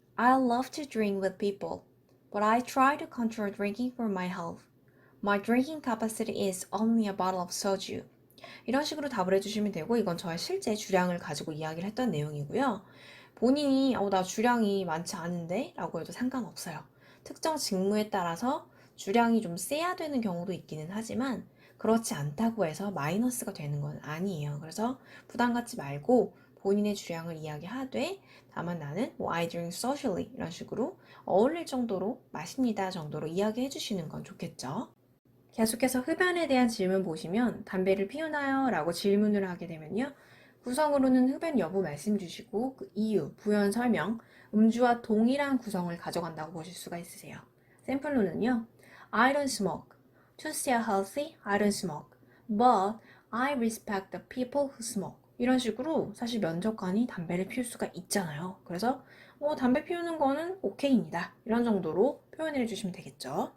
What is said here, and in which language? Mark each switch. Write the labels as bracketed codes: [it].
[en] I love to drink with people, but I try to control drinking for my health. My drinking capacity is only a bottle of soju. [ko] 이런 식으로 답을 해주시면 되고, 이건 저의 실제 주량을 가지고 이야기를 했던 내용이고요. 본인이 나 주량이 많지 않은데? 라고 해도 상관없어요. 특정 직무에 따라서 주량이 좀 세야 되는 경우도 있기는 하지만 그렇지 않다고 해서 마이너스가 되는 건 아니에요. 그래서 부담 갖지 말고 본인의 주량을 이야기하되, 다만 나는 [en] I drink socially [ko] 이런 식으로 어울릴 정도로 마십니다 정도로 이야기해 주시는 건 좋겠죠. 계속해서 흡연에 대한 질문 보시면 담배를 피우나요? 라고 질문을 하게 되면요. 구성으로는 흡연 여부 말씀 주시고 그 이유, 부연 설명, 음주와 동일한 구성을 가져간다고 보실 수가 있으세요. 샘플로는요. [en] I don't smoke. To stay healthy, I don't smoke. But I respect the people who smoke. [ko] 이런 식으로 사실 면접관이 담배를 피울 수가 있잖아요. 그래서 담배 피우는 거는 오케이입니다. 이런 정도로 표현을 해주시면 되겠죠.